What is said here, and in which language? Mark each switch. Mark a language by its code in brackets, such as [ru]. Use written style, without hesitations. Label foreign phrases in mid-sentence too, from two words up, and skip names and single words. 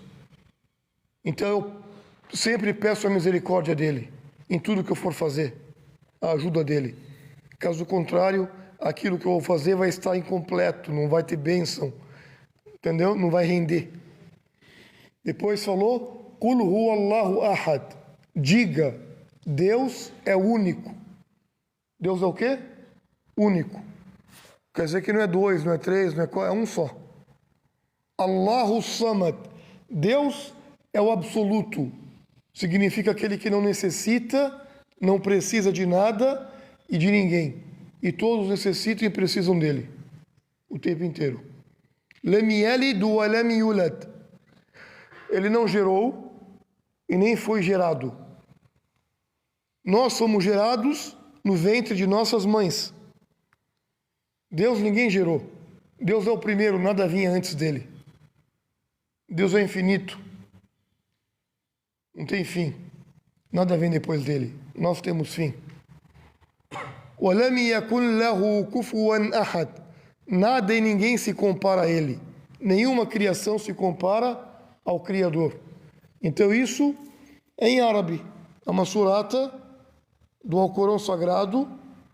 [pt] Então eu sempre peço a misericórdia dele em tudo que eu for fazer, a ajuda dele. Caso contrário, aquilo que eu vou fazer vai estar incompleto, não vai ter bênção, entendeu? Não vai render. Depois falou, [ar] قل هو الله أحد. [pt] Diga, Deus é único. Deus é o quê? Único. Quer dizer que não é dois, não é três, não é quatro, é um só. [ar] الله الصمد. [pt] Deus é o absoluto. Significa aquele que não necessita, não precisa de nada e de ninguém. E todos necessitam e precisam dele. O tempo inteiro. [ar] لم يلد ولم يولد. [pt] Ele não gerou e nem foi gerado. Nós somos gerados no ventre de nossas mães. Deus ninguém gerou. Deus é o primeiro, nada vinha antes dele. Deus é infinito. Não tem fim. Nada vem depois dele. Nós temos fim. [ar] وَلَمْ يَكُنْ لَهُ كُفُوًا أَحَدٌ. [pt] Nada e ninguém se compara a ele. Nenhuma criação se compara ao Criador. Então isso é em árabe. É uma surata do Alcorão Sagrado